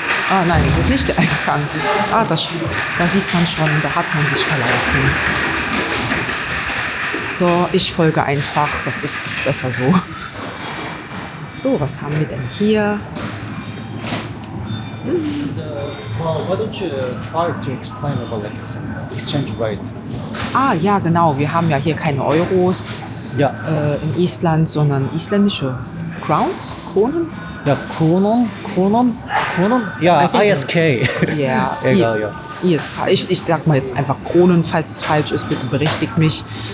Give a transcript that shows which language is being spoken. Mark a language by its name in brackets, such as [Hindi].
[German] Ah nein, das ist nicht der Eingang. Da sieht man schon, da hat man sich verlaufen. So, ich folge einfach, das ist besser so. So, was haben wir denn hier? [English] Why don't you try to explain about like exchange rate? [German] Ja, genau. Wir haben ja hier keine Euros in Island, sondern isländische [English] Crowns, [German] Kronen. Ja, Kronen. Ja, ISK. Ja, Egal, ja. ISK. Ich sag mal jetzt einfach Kronen, falls es falsch ist, bitte berichtigt mich.